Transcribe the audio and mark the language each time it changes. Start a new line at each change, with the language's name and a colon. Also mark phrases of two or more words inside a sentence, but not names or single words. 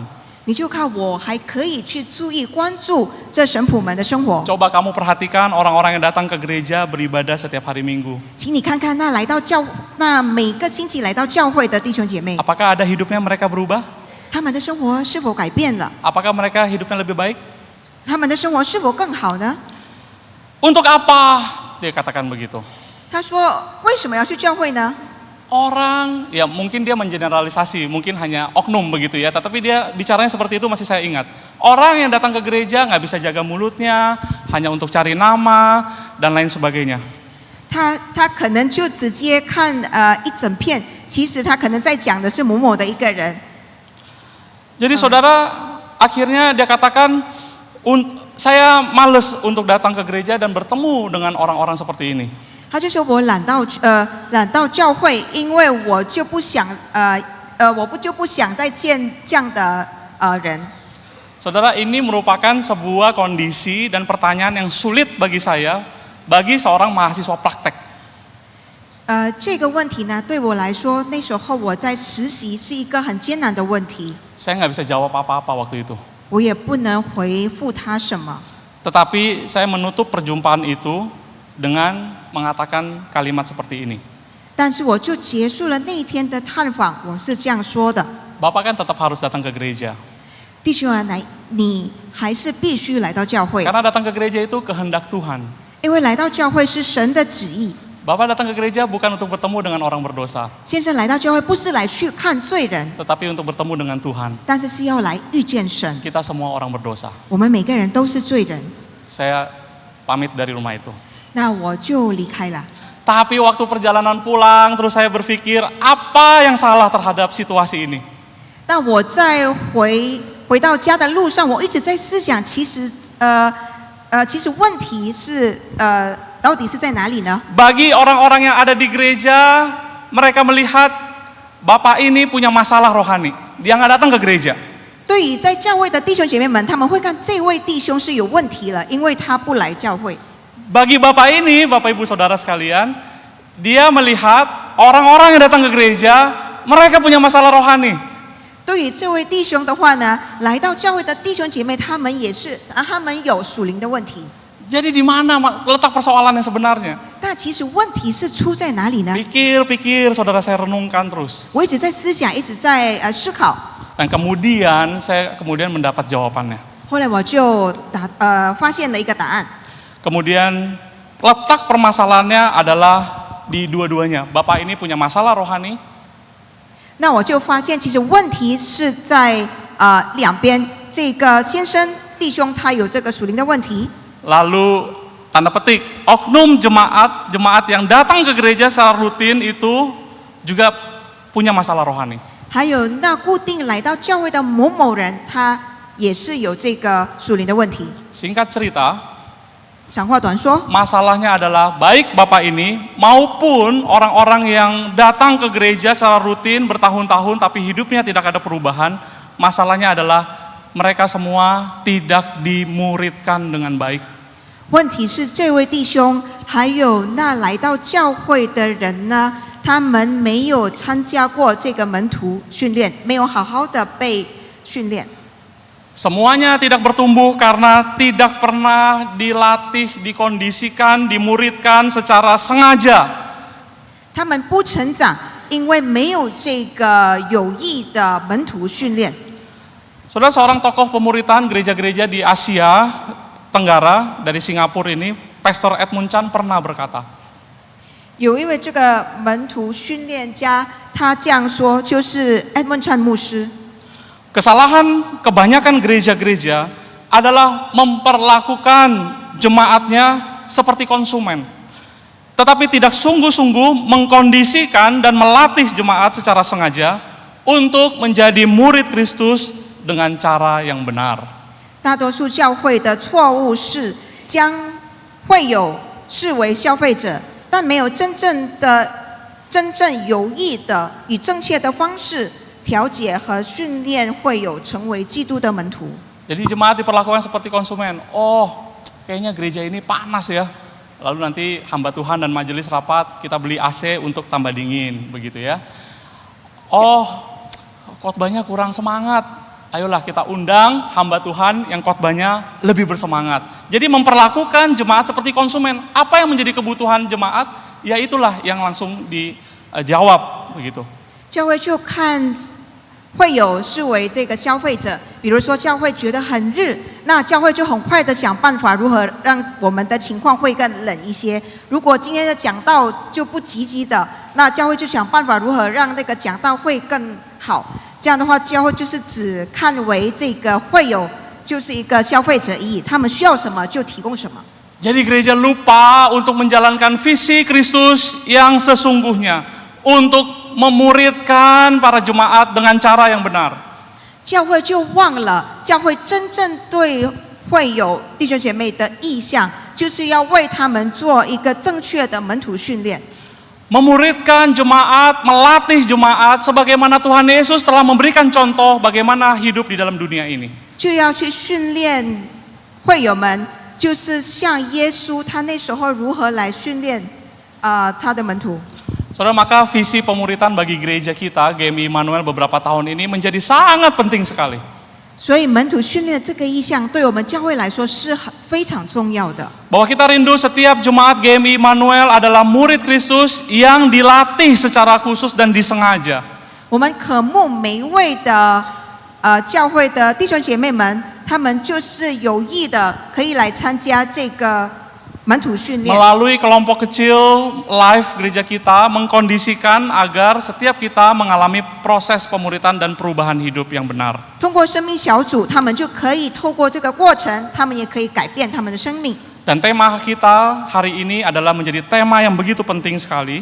Chinese: 你就看我还可以去注意关注这神仆们的生活。
Indonesian: Coba kamu perhatikan orang-orang yang datang ke gereja beribadah setiap hari Minggu.
Chinese: 请你看看那每个星期来到教会的弟兄姐妹，
Indonesian: Apakah ada hidupnya mereka berubah?
Chinese: 他们的生活是否改变了？
Indonesian: Apakah mereka hidupnya lebih baik?
Chinese: 他们的生活是否更好呢？
Indonesian: Untuk apa? Dia katakan begitu.
Chinese: 他说：“为什么要去教会呢？
Indonesian: Orang, ya mungkin dia mengeneralisasi, mungkin hanya oknum begitu ya, tetapi dia bicaranya seperti itu masih saya ingat. Orang yang datang ke gereja nggak bisa jaga mulutnya, hanya untuk cari nama dan lain sebagainya.
Chinese: 他可能就直接看一整片，其实他可能在讲的是某某的一个人。
Indonesian: Jadi saudara, akhirnya dia katakan, saya males untuk datang ke gereja dan bertemu dengan orang-orang seperti ini.
Chinese: 他就说我懒到教会，因为我就不想再见这样的人。
Indonesian: Saudara, ini merupakan sebuah kondisi dan pertanyaan yang sulit bagi saya, bagi seorang mahasiswa praktek.
Chinese: 这个问题呢，对我来说，那时候我在实习是一个很艰难的问题，
Indonesian: Saya nggak bisa jawab apa-apa waktu itu.
Chinese: 我也不能回复他什么。
Indonesian: Tetapi saya menutup perjumpaan itu dengan mengatakan kalimat seperti ini.
Chinese: 但是我就结束了那一天的探访，我是这样说的：
Indonesian: Bapak kan tetap harus datang ke gereja.
Chinese: 弟兄啊，你还是必须来到教会，
Indonesian: Karena datang ke gereja itu kehendak Tuhan.
Chinese: 因为来到教会是神的旨意。
Indonesian: Bapak datang ke gereja bukan untuk bertemu dengan orang berdosa,
Chinese: 先生来到教会不是来去看罪人，
Indonesian: tetapi untuk bertemu dengan Tuhan.
Chinese: 但是是要来遇见神。
Indonesian: Kita semua orang berdosa.
Chinese: 我们每个人都是罪人。
Indonesian: Saya pamit dari rumah itu.
Chinese: 那我就离开了。
Indonesian: Tapi waktu perjalanan pulang, terus saya berpikir, apa yang salah terhadap situasi ini?
Chinese: 那我在回到家的路上，我一直在思想，其实问题是到底是在哪里呢？
Indonesian: Bagi orang-orang yang ada di gereja, mereka melihat Bapak ini punya masalah rohani. Dia nggak datang ke gereja.
Chinese: 对于在教会的弟兄姐妹们，他们会看这位弟兄是有问题了，因为他不来教会。
Indonesian: Bagi Bapak ini, Bapak Ibu Saudara sekalian, dia melihat orang-orang yang datang ke gereja, mereka punya masalah rohani.
Chinese: 对于这位弟兄的话呢，来到教会的弟兄姐妹，他们有属灵的问题。
Indonesian: Jadi di mana letak persoalan yang sebenarnya?
Chinese: 那其实问题是出在哪里呢？
Indonesian: Pikir-pikir, saudara, saya renungkan terus.
Chinese: 我一直在思想，一直在思考。
Indonesian: Dan kemudian saya mendapat jawabannya.
Chinese: 后来我就发现了一个答案。
Indonesian: Kemudian letak permasalahannya adalah di dua-duanya. Bapak ini punya masalah rohani.
Chinese: 那我就发现，其实问题是在两边。这个先生弟兄他有这个属灵的问题。
Indonesian: Lalu tanda petik, oknum jemaat yang datang ke gereja secara rutin itu juga punya masalah rohani.
Chinese: 还有那固定来到教会的某某人，他也是有这个属灵的问题。
Indonesian: Singkat cerita,
Chinese: 长话短说，
Indonesian: masalahnya adalah baik Bapak ini maupun orang-orang yang datang ke gereja secara rutin bertahun-tahun tapi hidupnya tidak ada perubahan, masalahnya adalah mereka semua tidak dimuridkan dengan baik.
Chinese: 问题是这位弟兄还有那来到教会的人呢，他们没有参加过这个门徒训练，没有好好的被训练。
Indonesian: Semuanya tidak bertumbuh karena tidak pernah dilatih, dikondisikan, dimuridkan secara sengaja.
Chinese: 他们不成长，因为没有这个有意的门徒训练。
Indonesian: Saudara, seorang tokoh pemuritan gereja-gereja di Asia Tenggara dari Singapura ini, Pastor Edmund Chan pernah berkata,
Chinese: 有一位这个门徒训练家，他这样说，就是 Edmund Chan 牧师。
Indonesian: kesalahan kebanyakan gereja-gereja adalah memperlakukan jemaatnya seperti konsumen, tetapi tidak sungguh-sungguh mengkondisikan dan melatih jemaat secara sengaja untuk menjadi murid Kristus dengan cara yang benar.
Chinese: 大多数教会的错误是将会友视为消费者，但没有真正有意的以正确的方式调解和训练会友成为基督的门徒。
Indonesian: Jadi jemaat diperlakukan seperti konsumen. Oh, kayaknya gereja ini panas ya. Lalu nanti hamba Tuhan dan majelis rapat kita beli AC untuk tambah dingin, begitu ya. Oh, khotbahnya kurang semangat. Ayolah kita undang hamba Tuhan yang khotbahnya lebih bersemangat. Jadi memperlakukan jemaat seperti konsumen. Apa yang menjadi kebutuhan jemaat, ya itulah yang langsung dijawab begitu.
Chinese: 教会就看会友视为这个消费者，比如说教会觉得很热，那教会就很快的想办法如何让我们的情况会更冷一些。如果今天的讲道就不积极的，那教会就想办法如何让那个讲道会更好。这样的话，教会就是只看为这个会友就是一个消费者而已，他们需要什么就提供什么。
Indonesian: Jadi gereja lupa untuk menjalankan visi Kristus yang sesungguhnya, untuk memuridkan para jemaat dengan cara yang benar.
Chinese: 教会就忘了，教会真正对会友弟兄姐妹的意向，就是要为他们做一个正确的门徒训练。
Indonesian: Memuridkan jemaat, melatih jemaat sebagaimana Tuhan Yesus telah memberikan contoh bagaimana hidup di dalam dunia ini.
Chinese: 就要去训练会友们，就是像耶稣他那时候如何来训练他的门徒。
Indonesian: Saudara, maka visi pemuritan bagi gereja kita, GMI Immanuel beberapa tahun ini menjadi sangat penting sekali.
Chinese: 所以门徒训练这个意向，对我们教会来说是非常重要的。
Indonesian: Bahwa kita rindu setiap jemaat GMI Immanuel adalah murid Kristus yang dilatih secara khusus dan disengaja.
Chinese: 我们渴慕每一位的教会的弟兄姐妹们，他们就是有意的可以来参加这个门徒训练。
Indonesian: Melalui kelompok kecil live gereja kita mengkondisikan agar setiap kita mengalami proses pemuritan dan perubahan hidup yang benar.
Chinese: 通过生命小组，他们就可以透过这个过程，他们也可以改变他们的生命。
Indonesian: Dan tema kita hari ini adalah menjadi tema yang begitu penting sekali.